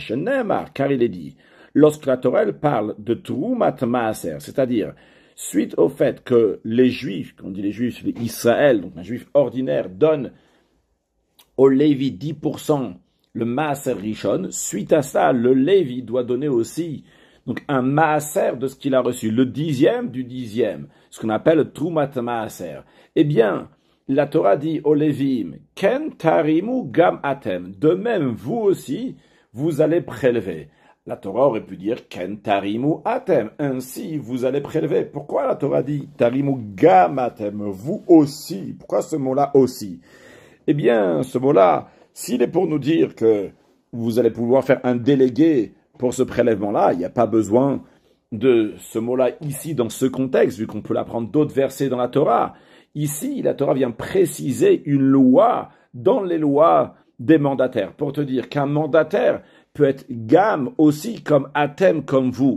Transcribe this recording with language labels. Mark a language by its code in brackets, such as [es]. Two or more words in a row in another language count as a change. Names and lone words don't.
[fr] Car il est dit, lorsque la Torah parle de Troumat Maaser, c'est-à-dire suite au fait que les Juifs, quand on dit les Juifs, les Israël, donc un Juif ordinaire, donne au Lévi 10% le Maaser Rishon, suite à ça, le Lévi doit donner aussi donc un Maaser de ce qu'il a reçu, le dixième du dixième, ce qu'on appelle Troumat Maaser. Eh bien, la Torah dit au Lévim, [he] כן תרימו גם אתם, [fr] de même vous aussi, vous allez prélever. La Torah aurait pu dire [he] כן תרימו אתם, [fr] ainsi vous allez prélever. Pourquoi la Torah dit [he] תרימו גם אתם, [fr] vous aussi? Pourquoi ce mot-là aussi? Eh bien, ce mot-là, s'il est pour nous dire que vous allez pouvoir faire un délégué pour ce prélèvement-là, il n'y a pas besoin de ce mot-là ici dans ce contexte, vu qu'on peut l'apprendre d'autres versets dans la Torah. Ici, la Torah vient préciser une loi dans les lois des mandataires, pour te dire qu'un mandataire peut être gam aussi comme atem, comme vous.